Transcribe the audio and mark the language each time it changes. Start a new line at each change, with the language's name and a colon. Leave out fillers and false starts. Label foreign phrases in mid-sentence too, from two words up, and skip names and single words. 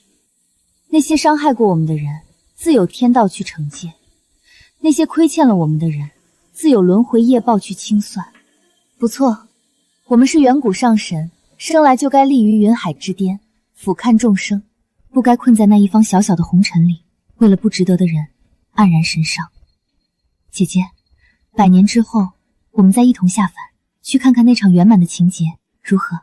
Chinese: 那些傷害過我們的人，自有天道去懲戒；那些虧欠了我們的人，自有輪迴業報去清算。不錯，我們是遠古上神，生來就該立於雲海之巔，俯瞰眾生，不該困在那一方小小的紅塵裡，為了不值得的人黯然神傷。姐姐，100年之後，我們再一同下凡，去看看那场圓滿的情劫，如何？